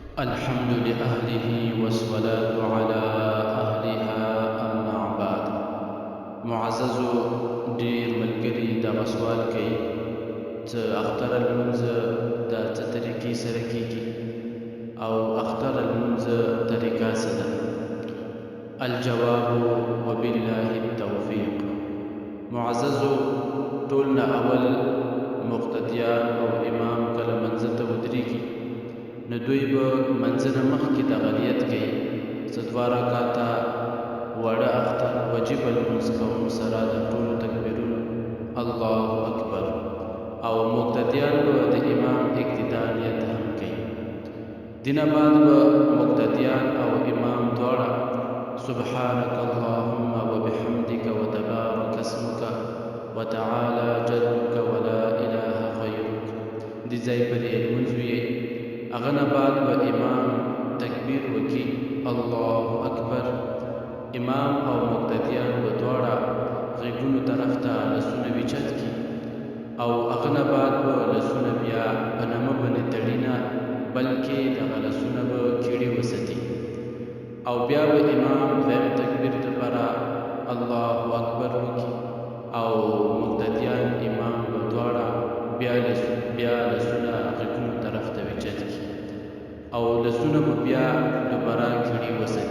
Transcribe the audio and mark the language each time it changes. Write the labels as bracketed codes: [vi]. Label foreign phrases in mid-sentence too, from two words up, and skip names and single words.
[ar] الحمد لأهله والصلاة على أهلها أما بعد. [ps] معززو ډیر ملګري دغه سوال کوي چې اختر لمونځ د څه طریقې سره کیږي او اختر لمونځ طریقه څه ده؟ [ar] الجواب وبالله التوفیق. [ps] معززو ټول نه اول مقتدیان او امام کله منځ ته ودرېږي نو دوی به منځ نه مخکې دغه نیت کوي چې دوه رکعاته واړه اختر واجب لمونځ کوم سره د ټولو تکبیرونو [ar] الله اکبر، [ps] او مقتدیان به د امام اقتدا نیت هم کوي. دینه بعد به مقتدیان او امام دواړه [ar] سبحانك اللهم وبحمدك وتبارك اسمك وتعالى جدك ولا اله غيرك [ps] دې ځای پرې لمونځ ویي. هغه نه بعد به امام تکبیر وکړي [ar] الله اکبر، [ps] امام او مقتدیان به دواړه غیږونو طرف ته لاسونه ویچت کړي او هغه نه بعد به لاسونه بیا په نمه باندې تړي نه بلکې دغه لاسونه به کیړي وساتي او بیا به امام دویم تکبیر دپاره [ar] الله اکبر [ps] وکړي او مقتدیان امام به دواړه بیا لاسونه غیږونو طرف ته ویچت کړي او لاسونه به بیا دوباره کیړي وساتي.